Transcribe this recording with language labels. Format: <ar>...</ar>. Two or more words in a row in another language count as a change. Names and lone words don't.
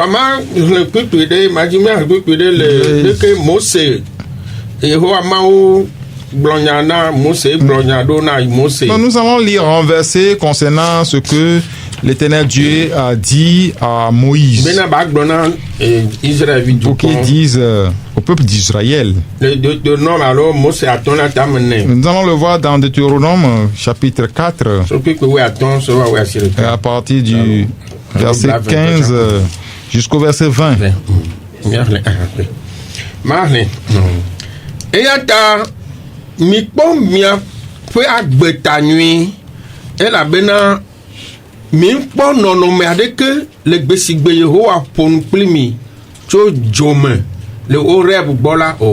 <fr>Nous allons lire un verset concernant ce que l'Éternel Dieu a dit à Moïse pour qu'il dise au peuple d'Israël. Nous allons le voir dans Deutéronome chapitre 4 à partir du verset 15 jusqu'au verset 20.</fr> <ee>Mi kpɔ nɔnɔme aɖe ke le gbe si gbe Yehowa ƒo nu kpli mi tso dzome le Oreb gbɔ la o.</ee>